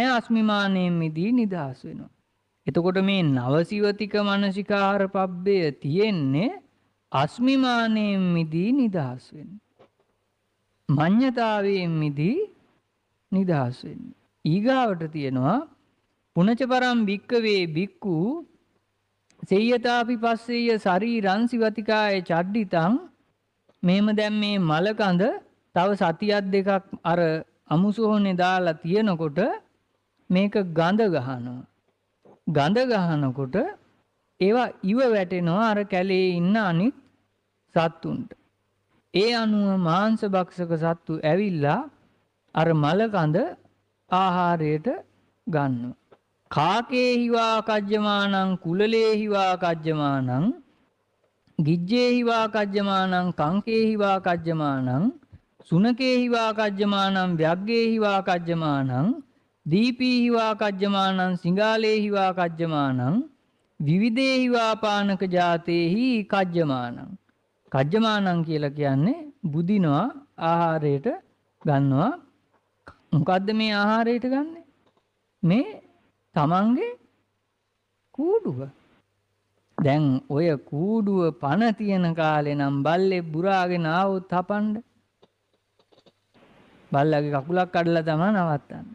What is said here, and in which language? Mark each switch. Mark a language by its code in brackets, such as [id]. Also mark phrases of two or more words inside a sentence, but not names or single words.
[si] අස්මිමානයෙන් මිදී නිදහස් වෙනවා. එතකොට මේ නවසිවතික මනසිකාර පබ්බය තියෙන්නේ අස්මිමානයෙන් මිදී නිදහස් වෙන්න. මඤ්ඤතාවයෙන් මිදී නිදහස් වෙන්න. ඊගාවට තියෙනවා [pi] පුනච පරම් භික්කවේ භික්ඛු සේයතාපි පස්සෙය ශරීරං සිවතිකාය චඩ්ඩිතං. [si] මෙහෙම දැන් මේ මලකඳ තව සතියක් දෙකක් අර අමුසෝහනේ දාලා තියෙනකොට මේක ගඳ ගහනවා. ගඳ ගහනකොට ඒවා ඉව වැටෙනවා අර කැලේ ඉන්න අනිත් සත්තුන්ට. ඒ අනුව මාංශ භක්ෂක සත්තු ඇවිල්ලා අර මලකඳ ආහාරයට ගන්නවා. [pi] කාකේ හිවා කජ්ජමානං කුලලේ හිවා කජ්ජමානං ගිජ්ජේ හිවා කජ්ජමානං කංකේ හිවා කජ්ජමානං සුනකේ හිවා කජ්ජමානං ව්‍යග්ගේ හිවා කජ්ජමානං දීපී හිවා කජ්ජමානං සිංගාලේ හිවා කජ්ජමානං විවිධේ හිවා පානක ජාතේහි කජ්ජමානං. [si] කජ්ජමානං කියලා කියන්නේ බුදිනවා ආහාරයට ගන්නවා. මොකද්ද මේ ආහාරයට ගන්නෙ? මේ තමන්ගේ කූඩුව. දැන් ඔය කූඩුව පණ තියෙන කාලේ නම් බල්ලේ බුරාගෙන ආවොත් හපන්න බල්ලගේ කකුලක් කඩලා තමයි නවත්තන්නේ.